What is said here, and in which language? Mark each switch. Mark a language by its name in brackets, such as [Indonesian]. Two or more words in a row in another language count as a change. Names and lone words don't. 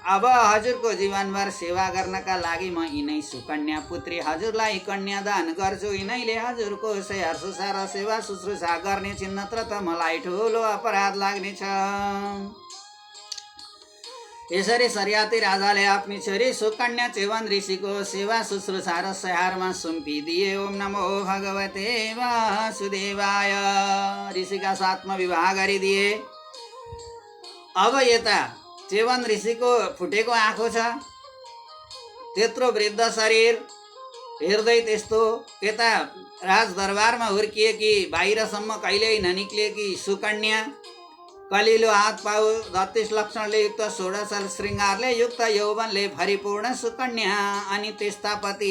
[Nepali] अब हजुरको जीवनभर सेवा गर्नका लागि म यिनै सुकन्या पुत्री हजुरलाई कन्यादान गर्छु। यिनैले हजुरको स्याहार सुसार सेवा शुश्रूषा गर्नेछिन्, नत्र त मलाई ठुलो अपराध लाग्नेछ। यसरी सरियाती राजाले आफ्नी छोरी सुकन्या च्यवन ऋषिको सेवा शुश्रूषा र स्याहारमा सुम्पिदिए। [Sanskrit] ओम नमो भगवते वासुदेवाय। [Nepali] ऋषिका साथमा विवाह गरिदिए। अब यता च्यवन ऋषिको फुटेको आँखो छ, त्यत्रो वृद्ध शरीर, हृदय त्यस्तो, यता राजदरबारमा हुर्किएकी, बाहिरसम्म कहिल्यै ननिक्लिएकी सुकन्या, कलिलो हात पाउ 36 लक्षणले युक्त 16 श्रृङ्गारले युक्त यौवनले भरिपूर्ण सुकन्या अनि त्यस्ता पति।